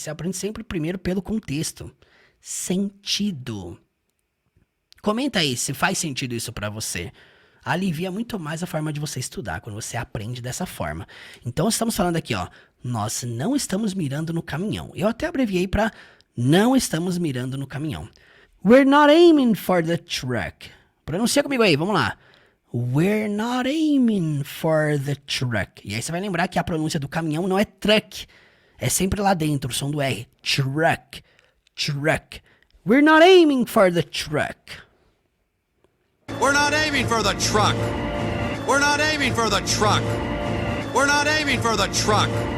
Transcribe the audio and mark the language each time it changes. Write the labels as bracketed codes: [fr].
[pt] Você aprende sempre primeiro pelo contexto. Sentido. Comenta aí se faz sentido isso pra você. alivia muito mais a forma de você estudar, quando você aprende dessa forma. Então estamos falando aqui, ó, nós não estamos mirando no caminhão. Eu até abreviei para não estamos mirando no caminhão. [en] We're not aiming for the truck. [pt] Pronuncia comigo aí, vamos lá. [en] We're not aiming for the truck. [pt] E aí você vai lembrar que a pronúncia do caminhão não é truck. É sempre lá dentro, o som do R. [en] Truck. Truck. We're not aiming for the truck. We're not aiming for the truck. We're not aiming for the truck. We're not aiming for the truck.